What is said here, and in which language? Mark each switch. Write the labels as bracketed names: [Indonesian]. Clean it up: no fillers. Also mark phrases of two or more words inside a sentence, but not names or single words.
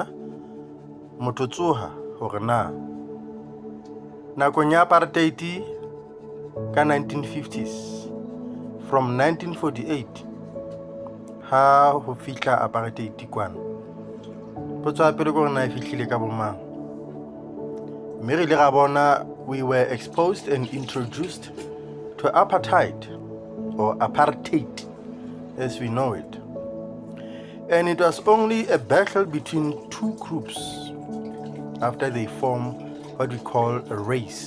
[Southern Sotho] Motho tsoha hore na nakong ya Apartheid ka 1950s, from 1948 ha ho fihla Apartheid kwana, potso ya pele ke hore na e fihlile ka bomang. Mme re ile ra bona [English] we were exposed and introduced to Apartheid, or Apartheid as we know it. And it was only a battle between two groups after they form what we call a race.